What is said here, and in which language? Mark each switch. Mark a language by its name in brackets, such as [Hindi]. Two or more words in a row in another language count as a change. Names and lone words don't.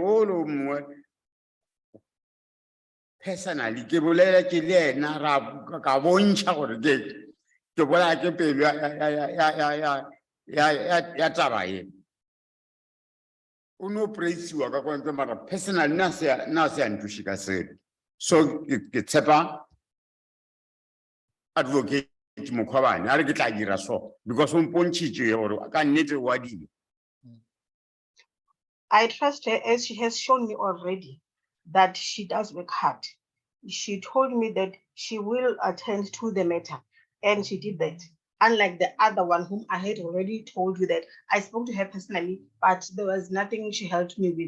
[Northern Sotho] Jwale o le mongwe personally ke bolela ke le ena ra ka bontsha gore ke bola ke pelo ya taba e o no praise-iwa ka kontle mara personally na se a ntuši ka selo so ke tshepa advocate Mukhwabane a re ke tla dira so because o mpontšhitše gore ka nnete wa dira. [English] I trust her as she has shown me already that she does work hard. She told me that she will attend to the matter, and she did that. Unlike the other one whom I had already told you that I spoke to her personally, but there was nothing she helped me with.